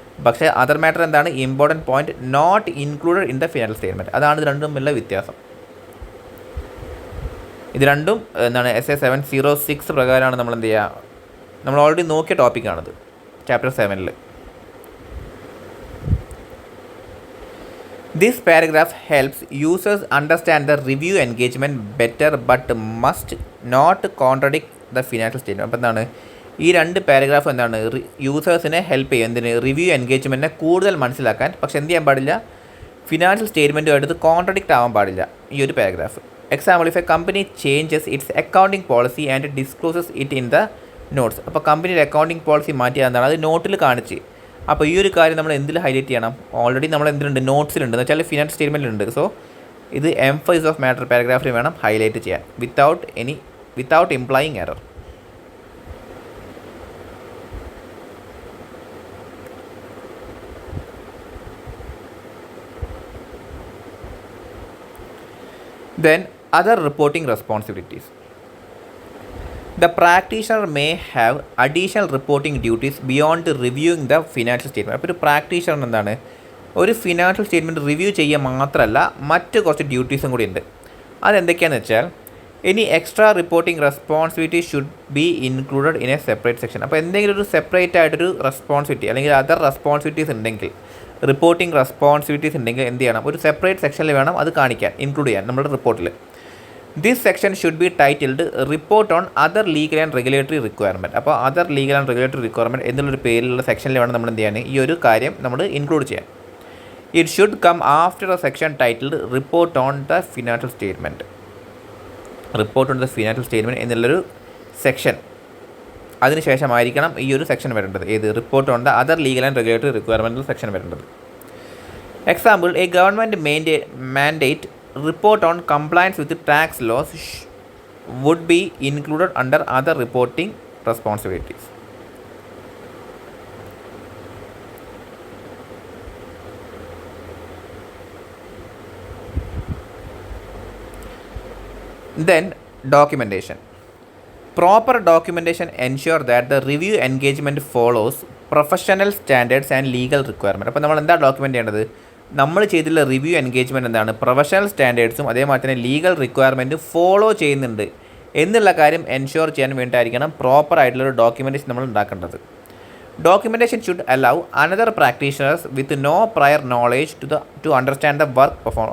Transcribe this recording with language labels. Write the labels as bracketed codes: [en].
[ml] പക്ഷേ other matter എന്താണ്, [en] Important point not included in the financial statement. [ml] അതാണ് ഇത് രണ്ടും തമ്മിലുള്ള വ്യത്യാസം. ഇത് രണ്ടും എന്താണ് SA 706 പ്രകാരമാണ് നമ്മൾ എന്ത് ചെയ്യുക, നമ്മൾ already Nokia ടോപ്പിക്കാണത് chapter 7. [en] This paragraph helps users understand the review engagement better but must not contradict the financial statement. [ml] അപ്പോൾ എന്താണ് ഈ 2 പാരഗ്രാഫ് എന്താണ് യൂസേഴ്സിനെ ഹെൽപ്പ് ചെയ്യും എന്തിന് റിവ്യൂ എൻഗേജ്മെൻറ്റിനെ കൂടുതൽ മനസ്സിലാക്കാൻ. പക്ഷെ എന്ത് ചെയ്യാൻ പാടില്ല, ഫിനാൻഷ്യൽ സ്റ്റേറ്റ്മെൻറ്റുമായിട്ട് കോൺട്രഡിക്റ്റ് ആവാൻ പാടില്ല ഈ ഒരു paragraph. [en] Example, if a company changes its accounting policy and discloses it in the notes. [ml] അപ്പോൾ കമ്പനിയുടെ അക്കൗണ്ടിങ് പോളിസി മാറ്റിയാൽ എന്താണ് അത് നോട്ടിൽ കാണിച്ച്. അപ്പോൾ ഈ ഒരു കാര്യം നമ്മൾ എന്തിൽ ഹൈലൈറ്റ് ചെയ്യണം, ഓൾറെഡി നമ്മൾ എന്തിലുണ്ട് നോട്ട്സിലുണ്ട് എന്ന് വെച്ചാൽ ഫിനാൻഷ്യൽ സ്റ്റേറ്റ്മെൻറ്റിലുണ്ട്. സോ ഇത് എംഫസൈസ് ഓഫ് മാറ്റർ പാരഗ്രാഫിൽ വേണം ഹൈലൈറ്റ് ചെയ്യാൻ [en] Without implying error. Then other reporting responsibilities. The practitioner may have additional reporting duties beyond reviewing the financial statement. [ml] അപ്പോൾ ഒരു പ്രാക്ടീഷണർ എന്താണ് ഒരു ഫിനാൻഷ്യൽ സ്റ്റേറ്റ്മെൻറ്റ് റിവ്യൂ ചെയ്യുക മാത്രമല്ല മറ്റ് കുറച്ച് ഡ്യൂട്ടീസും കൂടി ഉണ്ട്. അതെന്തൊക്കെയാണെന്ന് വെച്ചാൽ [en] Any extra reporting responsibility should be included in a separate section. [ml] അപ്പോൾ എന്തെങ്കിലും ഒരു സെപ്പറേറ്റ് ആയിട്ടൊരു റെസ്പോൺസിബിലിറ്റി അല്ലെങ്കിൽ അതർ റെസ്പോൺസിബിലിറ്റീസ് ഉണ്ടെങ്കിൽ, റിപ്പോർട്ടിംഗ് റെസ്പോൺസിബിലിറ്റീസ് ഉണ്ടെങ്കിൽ എന്ത് ചെയ്യണം, ഒരു സെപ്പറേറ്റ് സെക്ഷനിൽ വേണം അത് കാണിക്കാൻ, ഇൻക്ലൂഡ് ചെയ്യാൻ നമ്മുടെ റിപ്പോർട്ടിൽ. [en] This section should be titled report on other legal and regulatory requirement. [ml] അപ്പോൾ other legal and regulatory requirement എന്നുള്ളൊരു പേരിലുള്ള സെക്ഷനിൽ വേണം നമ്മൾ എന്ത് ചെയ്യാൻ ഈ ഒരു കാര്യം നമ്മൾ ഇൻക്ലൂഡ് ചെയ്യാൻ. [en] It should come after a section titled report on the financial statement. [ml] Report on the financial statement എന്നുള്ളൊരു സെക്ഷൻ അതിനുശേഷമായിരിക്കണം ഈ ഒരു സെക്ഷൻ വരേണ്ടത്. ഏത് report on the other legal and regulatory requirement section വരേണ്ടത്. [en] Example, a government mandate report on compliance with tax laws would be included under other reporting responsibilities. Then documentation. Proper documentation ensure that the review engagement follows professional standards and legal requirement. [ml] അപ്പോൾ നമ്മൾ എന്താ document ചെയ്യേണ്ടത്, നമ്മൾ ചെയ്തിട്ടുള്ള review engagement എന്താണ് professional സ്റ്റാൻഡേർഡ്സും അതേമാതിരി തന്നെ legal റിക്വയർമെൻറ്റും follow ചെയ്യുന്നുണ്ട് എന്നുള്ള കാര്യം എൻഷുർ ചെയ്യാൻ വേണ്ടിയിട്ടായിരിക്കണം പ്രോപ്പർ ആയിട്ടുള്ളൊരു ഡോക്യുമെൻറ്റേഷൻ നമ്മൾ ഉണ്ടാക്കേണ്ടത്. [en] Documentation should allow another practitioners with no prior knowledge to understand the work perform.